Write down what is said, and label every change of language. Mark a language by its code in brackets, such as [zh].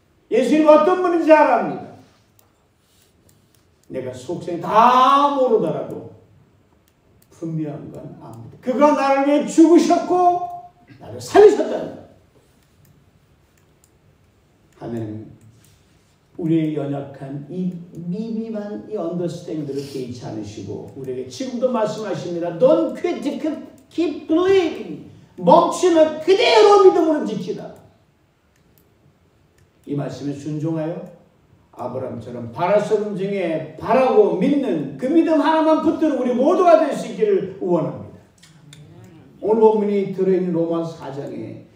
[ko] 예수님 어떤 분인지 잘 압니다. 내가 속성이 다 모르더라도 분명한 건 압니다. 그가 나를 위해 죽으셨고 나를 살리셨다는 것. 하나님 우리의 연약한 이 미미한 이 언더스탠딩들을 개의치 않으시고 우리에게 지금도 말씀하십니다. [en] Don't quit, keep believing. [ko] 멈추면 그대로 믿음으로 지키다. 이 말씀에 순종하여 아브라함처럼 바랄 수 없는 중에 바라고 믿는 그 믿음 하나만 붙드는 우리 모두가 될 수 있기를 원합니다. 오늘 본문이 들어있는 로마 4장에